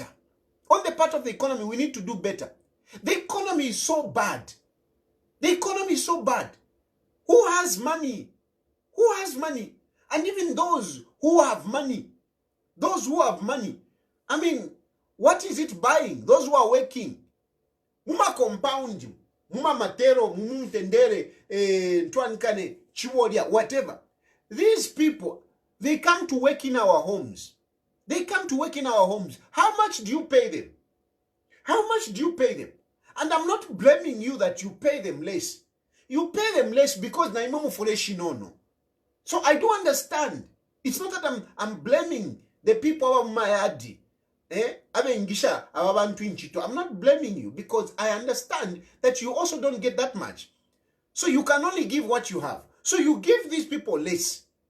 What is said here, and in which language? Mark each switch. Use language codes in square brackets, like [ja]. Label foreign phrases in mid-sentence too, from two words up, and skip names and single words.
[en] On the part of the economy, we need to do better. The economy is so bad. The economy is so bad. Who has money? Who has money? And even those who have money, Those who have money. I mean, what is it buying? Those who are working. [bem] Muma compound, muma matero, mumutendere, twankane, chiwodia, [en] whatever. These people, they come to work in our homes. They come to work in our homes. How much do you pay them? How much do you pay them? And I'm not blaming you that you pay them less. You pay them less because [bem] na imamu fureshi nono. [en] So I do understand. It's not that I'm blaming the people of Mayadi. I'm not blaming you because I understand that you also don't get that much. So you can only give what you have. So you give these people less.